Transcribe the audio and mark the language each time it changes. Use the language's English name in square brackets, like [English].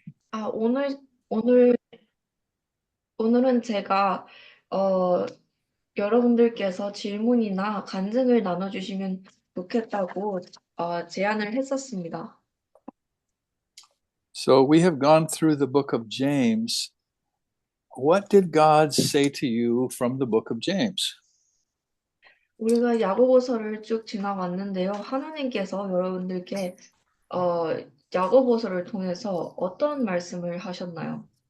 [Korean] 아, 오늘, 오늘은 제가, 어, 여러분들께서 질문이나 간증을 나눠주시면 좋겠다고, 제안을 했었습니다. [English] So we have gone through the book of James. What did God say to you from the book of James? [Korean] 우리가 야고보서를 쭉 지나왔는데요. 하나님께서 여러분들께, 어, 야고보서를 통해서 어떤 말씀을 하셨나요?